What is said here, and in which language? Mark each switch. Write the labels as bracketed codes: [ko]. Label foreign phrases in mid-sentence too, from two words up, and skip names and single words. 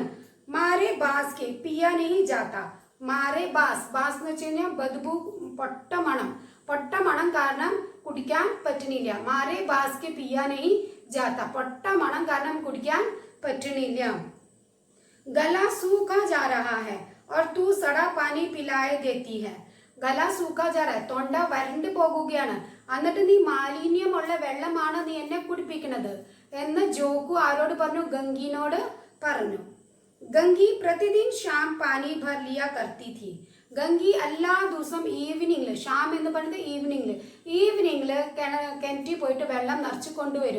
[hi] मारे बास के पिया नहीं जाता. मारे बास, [ml] ബാസ് എന്ന് വെച്ച് കഴിഞ്ഞാൽ ബദ്ബു, പൊട്ട മണം. പൊട്ട മണം കാരണം കുടിക്കാൻ പറ്റണില്ല. [hi] मारे बास के पिया नहीं जाता. [ml] പൊട്ട മണം കാരണം കുടിക്കാൻ പറ്റണില്ല. [hi] गला सूखा जा रहा है और तू सड़ा पानी पिलाए देती है. गला सूखा जा रहा, [ml] തൊണ്ട വരണ്ടു പോകുകയാണ്. എന്നിട്ട് നീ മാലിന്യമുള്ള വെള്ളമാണ് നീ എന്നെ കുടിപ്പിക്കുന്നത് എന്ന് ജോക്കു ആരോട് പറഞ്ഞു? ഗംഗിനോട് പറഞ്ഞു. [hi] गंगी प्रतिदिन शाम पानी भर लिया करती थी. [ml] ഗംഗി എല്ലാ ദിവസവും ഈവനിങ്ങിൽ, ഷാം എന്ന് പറയുന്നത് ഈവനിങ്ങിൽ കിണറ്റിൽ പോയിട്ട് വെള്ളം നിറച്ച് കൊണ്ടുവരും.